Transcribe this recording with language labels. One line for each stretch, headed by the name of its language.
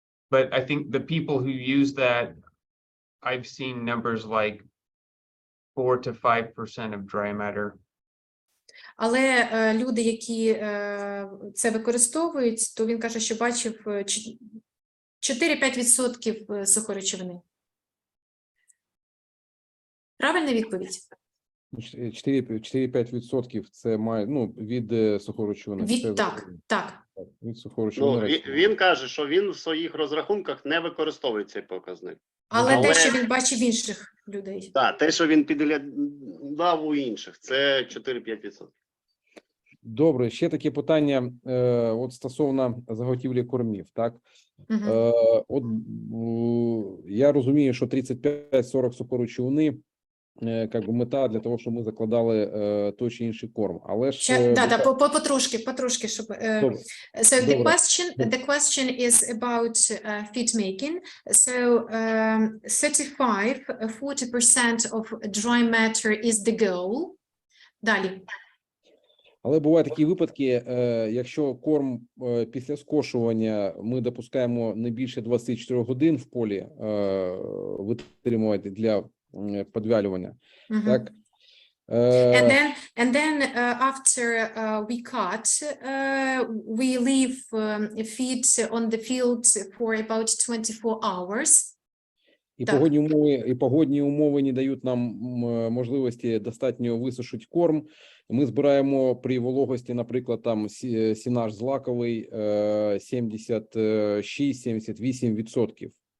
English: But I think the people who use that, I've seen numbers like 4 to 5% of dry matter.
Ukrainian: Але люди, які це використовують, то він каже, що бачив 4-5% сухоречовини. Правильна відповідь? 4-5% це має, ну, від сухоречовини. Так. Від сухоречовини. Він каже, що він в своїх розрахунках не використовує цей показник. Але те, що він бачив інших людей. Так, те, що він підглядав у інших, це 4-5%. Добре, ще таке питання от стосовно заготівлі кормів, так? От я розумію, що 35-40 сухоречовини як би мета для того, щоб ми закладали той чи інший корм. Але ж потрошки, щоб
English: so the question is about feed making. So 35-40% of dry matter is the goal.
Ukrainian: Далі. Але бувають такі випадки, якщо корм після скошування ми допускаємо не більше 24 годин в полі витримувати для подвялювання, так?
English: And then after we cut, we leave feed on the field for about 24 hours.
Ukrainian: І погодні умови не дають нам можливості достатньо висушити корм. Ми збираємо при вологості, наприклад, там сінаж злаковий 76-78%.